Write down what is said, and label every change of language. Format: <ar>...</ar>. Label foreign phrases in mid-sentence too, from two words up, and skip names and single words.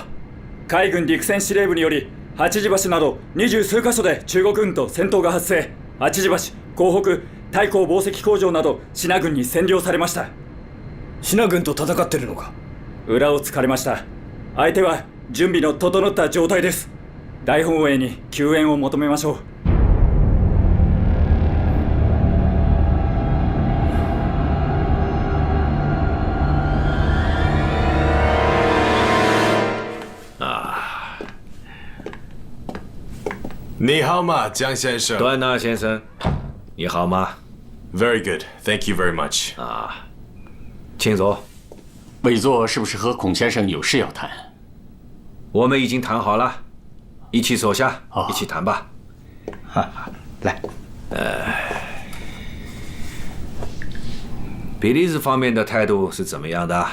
<ja>海軍陸戦司令部により八時橋など20数カ所で中国軍と戦闘が発生。八時橋、港北、太閤紡績工場など支那軍に占領されました。支那軍と戦ってるのか。裏を突かれました。相手は準備の整った状態です。大本営に救援を求めましょう。</ja> <zh>你好吗，江先生？段纳先生，你好吗？</zh> <en>Very good, thank you very much.</en> <zh>请坐。委座是不是和孔先生有事要谈？我们已经谈好了，一起坐下，一起谈吧。来，比利时方面的态度是怎么样的？</zh>